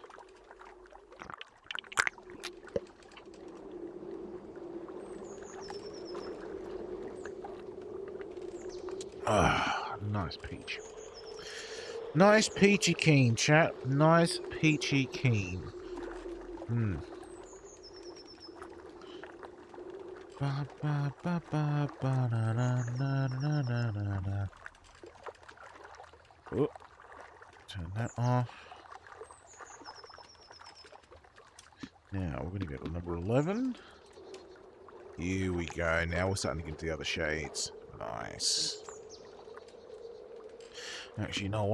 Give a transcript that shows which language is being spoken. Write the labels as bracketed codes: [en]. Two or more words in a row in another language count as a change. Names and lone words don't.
[en] Ah, nice peach. Nice peachy keen, chat. Nice peachy keen. Hmm. Ba, ba, ba, ba, ba, na, na, na, na, na, na, na. Oh, turn that off. Now we're going to go to number 11. Here we go. Now we're starting to get to the other shades. Nice. Actually, you know what?